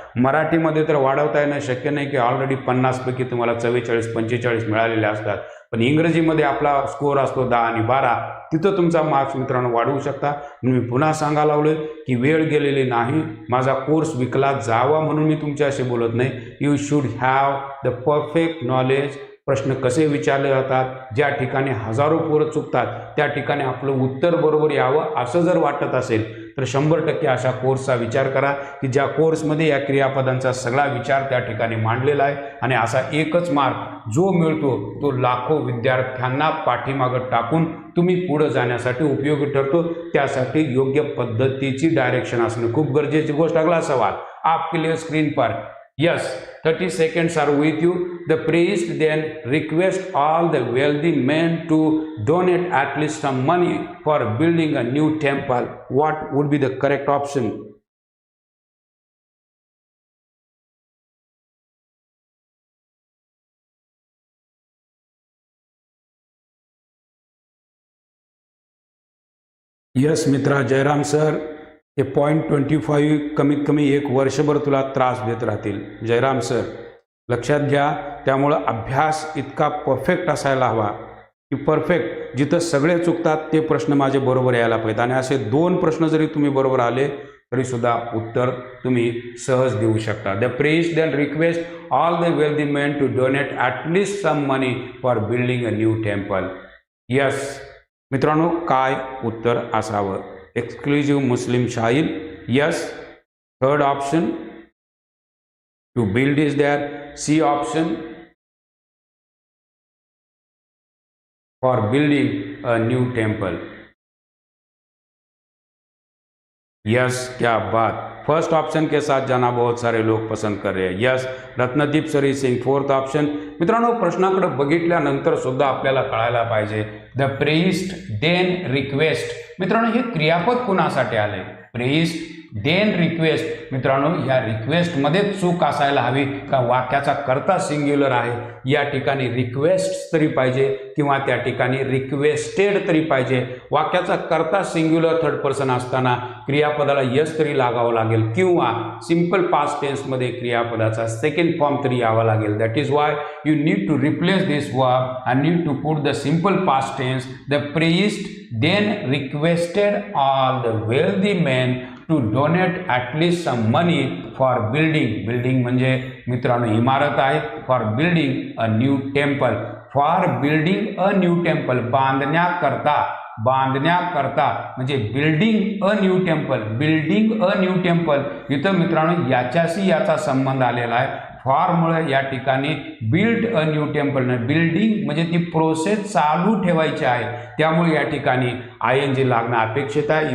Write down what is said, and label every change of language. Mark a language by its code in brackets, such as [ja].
[mr] मराठीमध्ये तर वाढवता येणं शक्य नाही की ऑलरेडी 50 पैकी तुम्हाला 44-45 मिळालेले असतात, पण इंग्रजीमध्ये आपला स्कोअर असतो 10 आणि 12, तिथं तुमचा मार्क्स मित्रांनो वाढवू शकता। मी पुन्हा सांगायला लागलोय की वेळ गेलेली नाही, माझा कोर्स विकला जावा म्हणून मी तुमच्याशी बोलत नाही। [en] You should have the perfect knowledge. [mr] प्रश्न कसे विचारले जातात, ज्या ठिकाणी हजारो पोरं चुकतात त्या ठिकाणी आपलं उत्तर बरोबर यावं असं जर वाटत असेल तर 100% अशा कोर्सचा विचार करा की ज्या कोर्समध्ये या क्रियापदांचा सगळा विचार त्या ठिकाणी मांडलेला आहे। आणि असा एकच मार्क जो मिळतो तो लाखो विद्यार्थ्यांना पाठीमागं टाकून तुम्ही पुढे जाण्यासाठी उपयोगी ठरतो। त्यासाठी योग्य पद्धतीची डायरेक्शन असणं खूप गरजेची गोष्ट। [hi] अगला सवाल आपके लिए स्क्रीन पर। [en] Yes, 30 seconds are with you. The priest then requests all the wealthy men to donate at least some money for building a new temple. What would be the correct option? [mr] Yes, मित्रा, Jairam sir, हे 0.25 कमीत कमी एक वर्षभर तुला त्रास देत राहतील। जयराम सर, लक्षात घ्या। त्यामुळं अभ्यास इतका परफेक्ट असायला हवा की परफेक्ट, जिथं सगळे चुकतात ते प्रश्न माझे बरोबर यायला पाहिजेत। आणि असे 2 प्रश्न जरी तुम्ही बरोबर आले तरी सुद्धा उत्तर तुम्ही सहज देऊ शकता। [en] The priest then request all the wealthy men to donate at least some money for building a new temple. [mr] Yes मित्रांनो, काय उत्तर असावं? [en] Exclusive मुस्लिम शाहील, yes. Third option to build is there. C option for building a new temple. Yes, [hi] क्या बात। First option के साथ जाना बहुत सारे लोग पसंद कर रहे हैं। यस, रत्नदीप सरी सिंग फोर्थ ऑप्शन। [mr] मित्रांनो, प्रश्नाकडे बघितल्यानंतर सुद्धा आपल्याला कळायला पाहिजे [en] The priest then request. [mr] मित्रांनो, हे क्रियापद कुणासाठी आले? [en] Priest then request. [mr] मित्रांनो, या रिक्वेस्टमध्ये चूक असायला हवी का वाक्याचा कर्ता सिंग्युलर आहे, या ठिकाणी रिक्वेस्ट तरी पाहिजे किंवा त्या ठिकाणी रिक्वेस्टेड तरी पाहिजे। वाक्याचा कर्ता सिंग्युलर थर्ड पर्सन असताना क्रियापदाला यस तरी लागावं लागेल किंवा सिंपल पास्ट टेन्समध्ये क्रियापदाचा सेकंड फॉर्म तरी यावा लागेल। [en] That is why you need to replace this verb and need to put the simple past tense the priest then requested all the wealthy men to donate at least some money for building. [mr] Building म्हणजे मित्रांनो इमारत आहे। [en] for building a new temple, for building a new temple, [mr] बांधण्याकरता, बांधण्याकरता म्हणजे [en] Building a new temple, building a new temple. [mr] इथं मित्रांनो याच्याशी याचा संबंध आलेला आहे। फॉरमुळे या ठिकाणी बिल्ड अ न्यू टेम्पल नाही, बिल्डिंग म्हणजे ती प्रोसेस चालू ठेवायची आहे, त्यामुळे या ठिकाणी ING लागणं अपेक्षित आहे।